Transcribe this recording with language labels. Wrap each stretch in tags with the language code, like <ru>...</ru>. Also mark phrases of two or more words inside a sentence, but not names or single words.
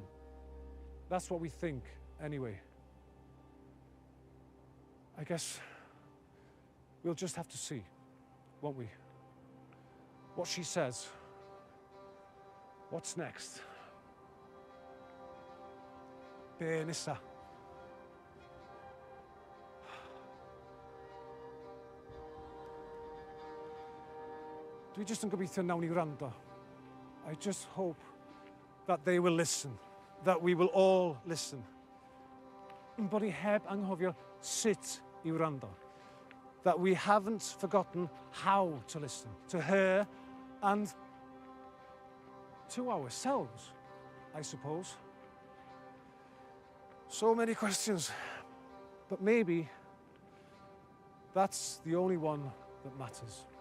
<en>That's what we think, anyway. I guess we'll just have to see, won't we? What she says. What's next?</en> <cy>Be nesa? Dwi just yn gobeithio nawn ni wrando.</cy> <en>I just hope that they will listen, that we will all listen.</en> <cy>Yn bod ni heb anghofio sut I wrando.</cy> <en>That we haven't forgotten how to listen to her and to ourselves, I suppose. So many questions, but maybe that's the only one that matters.</en>